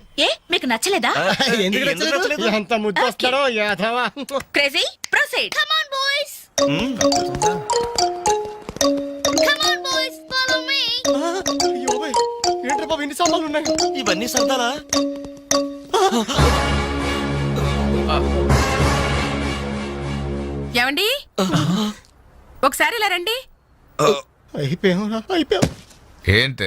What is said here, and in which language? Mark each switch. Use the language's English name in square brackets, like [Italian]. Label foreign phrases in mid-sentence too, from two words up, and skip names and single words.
[Telugu] ఏ మీకు నచ్చలేదా? ఎందుకు నచ్చలేదు? ఎంత ముద్దు వస్తాడో యాదవా. [English] crazy proceed. Come on boys. Come on boys, follow me. [Telugu] ఏంట్రా బాబు, ఇన్ని సామాన్లు ఉన్నాయి? ఇవన్నీ సరదాలా? ఏమండి, ఒకసారి ఇలా రండి. అయిపోయాం. ఏంటే